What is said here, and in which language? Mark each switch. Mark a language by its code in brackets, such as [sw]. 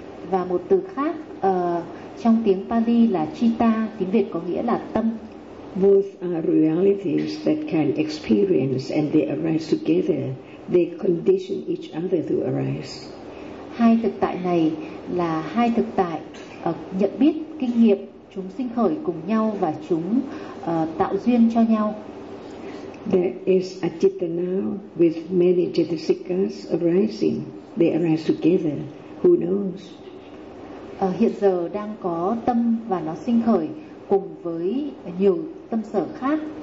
[vi] Và một từ khác trong tiếng Pali là citta, tiếng Việt có nghĩa là tâm. [en] Both are realities that can experience and they arise together. They condition each other to arise. [vi] Hai thực tại này là hai thực tại nhận biết, kinh nghiệm, chúng sinh khởi cùng nhau và chúng tạo duyên cho nhau. [en] There is a citta now with many cittasikas arising. They arise together. Who knows? [vi] Hiện giờ đang có tâm và nó sinh khởi cùng với nhiều tâm sở khác.